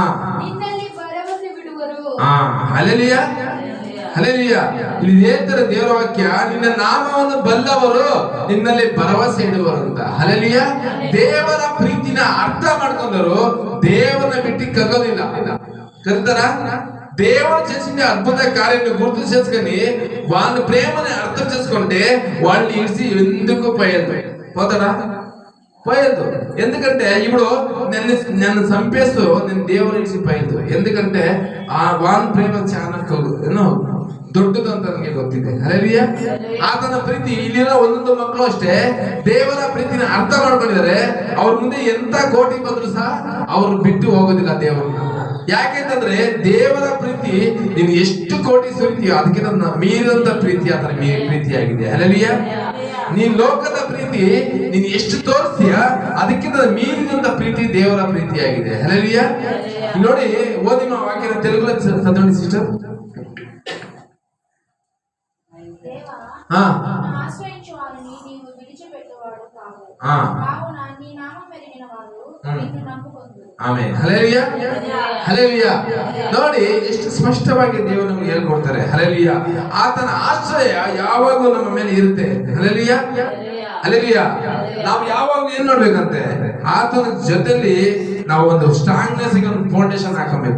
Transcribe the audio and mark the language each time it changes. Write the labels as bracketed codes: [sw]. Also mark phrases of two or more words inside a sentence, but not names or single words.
[kn] ನಿನ್ನಲ್ಲಿ ಭರವಸೆ ಬಿಡುವರು. ಹಲ್ಲೆಲೂಯ ಹಲ್ಲೆಲೂಯ. ಇಲ್ಲಿ ಹೇಳ್ತಾರೆ ದೇವರ ವಾಕ್ಯ, ನಿನ್ನ ನಾಮವನ್ನು ಬಲ್ಲವರು ನಿನ್ನಲ್ಲಿ ಭರವಸೆ ಇಡುವರು ಅಂತ. ಹಲ್ಲೆಲೂಯ. ದೇವರ ಪ್ರೀತಿನ ಅರ್ಥ ಮಾಡ್ಕೊಂಡರು ದೇವರನ್ನ ಬಿಟ್ಟು ಕಗ್ಗೋದಿಲ್ಲ. [te] ಕರ್ತಾರ దేవుడు చేసిన అద్భుత కార్యాన్ని గుర్తు చేసుకొని వాళ్ళ ప్రేమని అర్థం చేసుకుంటే వాళ్ళు ఇడిసి ఎందుకు పోతారా? పోయేదు. ఎందుకంటే ఇప్పుడు నన్ను చంపేస్తూ నేను దేవుని ఇడిసి పోయేదు. ఎందుకంటే ఆ వాళ్ళ ప్రేమ చాలా [kn] ದೊಡ್ಡದು ಅಂತ ನನಗೆ ಗೊತ್ತಿದೆ. ಹಲ್ಲೆಲೂಯ. ಆತನ ಪ್ರೀತಿ ಇಲ್ಲಿರೋ ಒಂದೊಂದು ಮಕ್ಕಳು ಅಷ್ಟೇ ದೇವರ ಪ್ರೀತಿನ ಅರ್ಥ ಮಾಡ್ಕೊಂಡಿದ್ದಾರೆ. ಅವ್ರ ಮುಂದೆ ಎಂತ ಕೋಟಿ ಬಂದ್ರು ಸಹ ಅವ್ರು ಬಿಟ್ಟು ಹೋಗೋದಿಲ್ಲ ದೇವರನ್ನ. ಯಾಕೆಂತಂದ್ರೆ ದೇವರ ಪ್ರೀತಿ ನೀನು ಎಷ್ಟು ಕೋಟಿ ಸುರಿತೀಯೋ ಅದಕ್ಕಿಂತ ಮೀರಿದಂತ ಪ್ರೀತಿ ಆತನ ಪ್ರೀತಿಯಾಗಿದೆ. ಹಲ್ಲೆಲೂಯ. ನೀನ್ ಲೋಕದ ಪ್ರೀತಿ ನೀನು ಎಷ್ಟು ತೋರಿಸ್ತೀಯ ಅದಕ್ಕಿಂತ ಮೀರಿದಂತ ಪ್ರೀತಿ ದೇವರ ಪ್ರೀತಿಯಾಗಿದೆ. ಹಲ್ಲೆಲೂಯ. ನೋಡಿ ಓದಿ ಮಾ ವಾಕ್ಯನ [te] తెలుగులో చదవండి సిస్టర్. ఆశ్రయించు వారిని నీవు విడిచిపెట్టేవాడు కావు. కావున నీ నామం ఎరిగిన వారు నిన్ను నమ్ముకొందురు. [kn] ಆಮೆನ್. ಹಲ್ಲೆಲೂಯ ಹಲ್ಲೆಲೂಯ. ನೋಡಿ ಎಷ್ಟು ಸ್ಪಷ್ಟವಾಗಿ ದೇವರು ನಮಗೆ ಹೇಳ್ಕೊಡ್ತಾರೆ. ಹಲ್ಲೆಲೂಯ. ಆತನ ಆಶ್ರಯ ಯಾವಾಗೂ ನಮ್ಮ ಮೇಲೆ ಇರುತ್ತೆ. ಹಲ್ಲೆಲೂಯ ಹಲ್ಲೆಲೂಯ. ನಾವು ಯಾವಾಗ ಏನ್ ನೋಡ್ಬೇಕಂತೆ ಆತನ ಜೊತೆಲಿ ನಾವು ಒಂದು ಸ್ಟ್ರಾಂಗ್ನೆಸ್ ಒಂದು ಫೌಂಡೇಶನ್ ಹಾಕಬೇಕು.